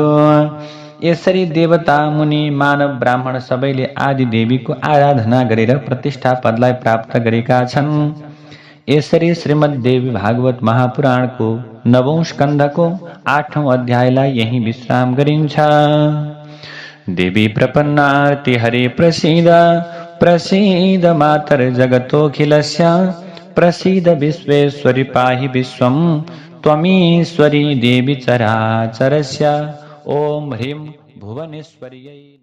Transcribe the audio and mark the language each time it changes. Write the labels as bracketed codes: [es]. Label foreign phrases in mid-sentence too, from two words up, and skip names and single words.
[ne] यसरी देवता, मुनि, मानव, ब्राह्मण सबैले आदि देवीको आराधना गरेर प्रतिष्ठा पदलाई प्राप्त गरेका छन्। यसरी श्रीमद्देवी भागवत महापुराणको 9औं स्कन्धको 8औं अध्यायलाई यही विश्राम गरिन्छ। [sa] देवी प्रपन्नार्ति हरे प्रसीद, प्रसीद मातर्जगतोऽखिलस्य प्रसीद विश्वेश्वरि पाहि विश्वं त्वमीश्वरी देवी चराचरस्य। ओम ह्रीं भुवनेश्वर्यै नमः।